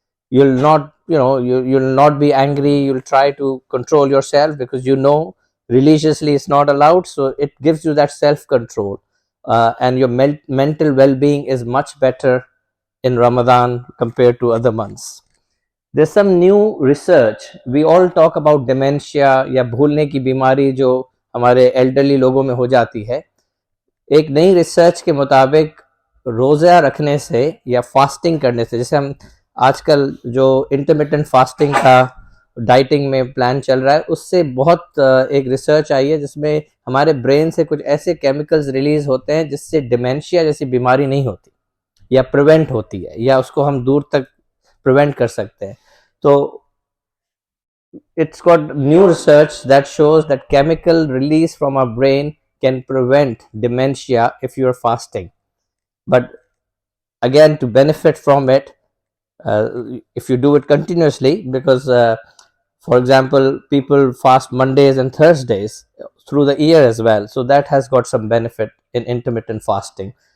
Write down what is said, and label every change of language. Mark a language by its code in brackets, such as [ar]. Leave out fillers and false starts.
[en] You'll not, you'll not be angry. You'll try to control yourself, because religiously it's not allowed. So it gives you that self-control, and your mental well-being is much better in Ramadan compared to other months. There's some new research. We all talk about dementia [hi] या भूलने की बीमारी जो हमारे elderly लोगों में हो जाती है. एक नई रिसर्च के मुताबिक रोज़ा रखने से या फास्टिंग करने से, जैसे हम आजकल जो इंटरमिटेंट फास्टिंग का डाइटिंग में प्लान चल रहा है, उससे बहुत एक रिसर्च आई है जिसमें हमारे ब्रेन से कुछ ऐसे केमिकल्स रिलीज होते हैं जिससे डिमेंशिया जैसी बीमारी नहीं होती, या प्रिवेंट होती है, या उसको हम दूर तक प्रिवेंट कर सकते हैं. [en] तो it's got new research that shows that chemical release from our brain can prevent dementia if you're fasting. But again, to benefit from it, if you do it continuously, because for example, people fast Mondays and Thursdays through the year as well, so that has got some benefit in intermittent fasting.